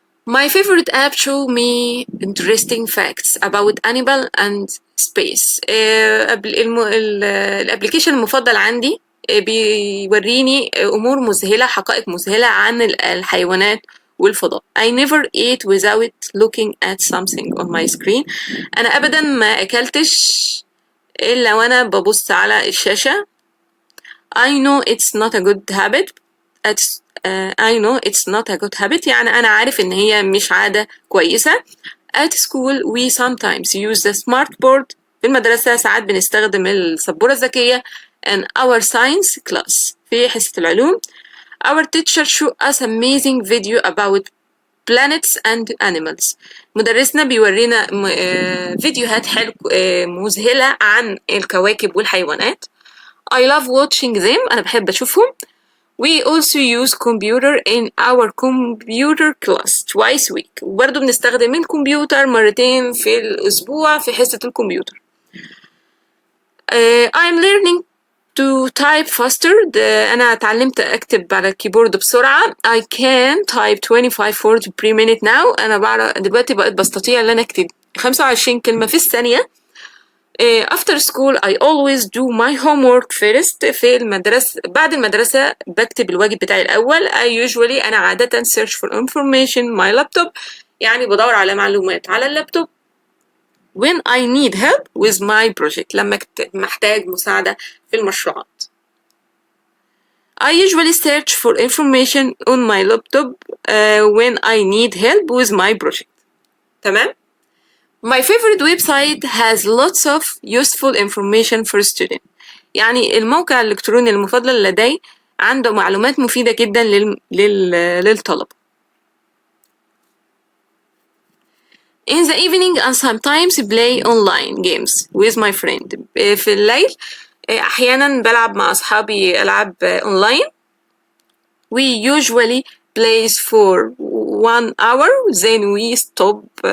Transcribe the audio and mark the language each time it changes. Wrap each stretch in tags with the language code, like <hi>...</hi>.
<en>My favorite app show me interesting facts about animal and space.</en> <ar>الابليكيشن المفضل عندي بيوريني أمور مذهلة، حقائق مذهلة عن الحيوانات والفضاء.</ar> <en>I never ate without looking at something on my screen.</en> <ar>أنا أبدا ما أكلتش إلا وأنا ببص على الشاشة.</ar> <en>I know it's not a good habit. I know it's not a good habit.</en> <ar>يعني أنا عارف إن هي مش عادة كويسة.</ar> <en>At school we sometimes use the smart board.</en> <ar>في المدرسة ساعات بنستخدم السبورة الذكية.</ar> <en>in our science class</en> <ar>في حصة العلوم.</ar> <en>Our teacher show us amazing video about planets and animals.</en> <ar>مدرسنا بيورينا فيديوهات مذهلة عن الكواكب والحيوانات.</ar> <en>I love watching them.</en> <ar>أنا بحب أشوفهم.</ar> <en>We also use computer in our computer class twice a week.</en> <ar>وبرضه بنستخدم الكمبيوتر مرتين في الأسبوع في حصة الكمبيوتر.</ar> <en>I'm learning to type faster.</en> <ar>أنا اتعلمت أكتب على الكيبورد بسرعة.</ar> <en>I can type 25 words per minute now.</en> <ar>أنا بعرف دلوقتي بقيت بستطيع أن أنا أكتب 25 كلمة في الثانية.</ar> <en>After school I always do my homework first.</en> <ar>في المدرسة بعد المدرسة بكتب الواجب بتاعي الأول. أنا عادة</ar> <en>search for information my laptop.</en> <ar>يعني بدور على معلومات على اللابتوب.</ar> <en>when I need help with my project.</en> <ar>لما محتاج مساعدة في المشروعات.</ar> <en>I usually search for information on my laptop when I need help with my project.</en> <ar>تمام؟</ar> <en>My favorite website has lots of useful information for students.</en> <ar>يعني الموقع الإلكتروني المفضل لدي عنده معلومات مفيدة جدا للطلبة.</ar> <en>In the evening I sometimes play online games with my friend.</en> <ar>في الليل أحيانا بلعب مع أصحابي ألعاب أونلاين.</ar> <en>We usually play for 1 hour then we stop.</en>